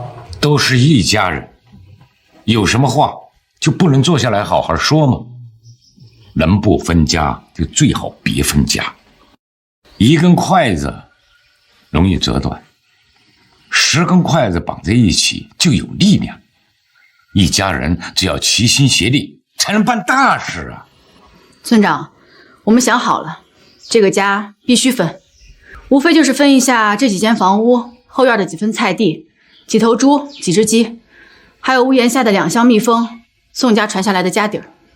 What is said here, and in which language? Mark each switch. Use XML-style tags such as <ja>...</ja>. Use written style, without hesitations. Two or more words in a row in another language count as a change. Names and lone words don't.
<zh>都是一家人，有什么话就不能坐下来好好说吗？能不分家就最好別分家。一根筷子容易折斷，10根筷子綁在一起就有力量。一家人只要齊心協力，才能辦大事啊！村長，我們想好了，這個家必須分，無非就是分一下這幾間房屋、後院的幾分菜地、幾頭豬、幾隻雞，還有屋檐下的2箱蜜蜂，宋家傳下來的家底兒。</zh>